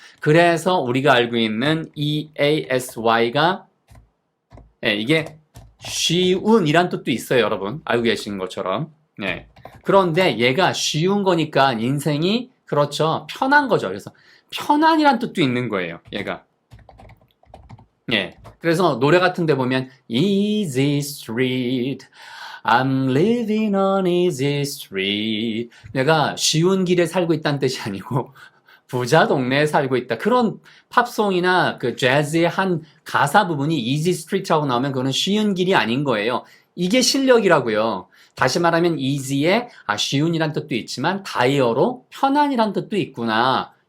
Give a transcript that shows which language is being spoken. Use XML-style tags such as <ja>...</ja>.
<ko>그래서 우리가 알고 있는 EASY가 이게 쉬운이란 뜻도 있어요, 여러분. 알고 계신 것처럼. 네. 그런데 얘가 쉬운 거니까 인생이 그렇죠. 편한 거죠. 그래서 편안이란 뜻도 있는 거예요, 얘가. 예. 그래서 노래 같은 데 보면</ko> <en>easy street, I'm living on easy street.</en> <ko>내가 쉬운 길에 살고 있다는 뜻이 아니고 부자 동네에 살고 있다. 그런 팝송이나 그 재즈의 한 가사 부분이</ko> <en>easy street</en> <ko>라고 나오면 그거는 쉬운 길이 아닌 거예요. 이게 실력이라고요. 다시 말하면 easy에 쉬운이란 뜻도 있지만 다이어로 편안이란 뜻도 있구나.</ko>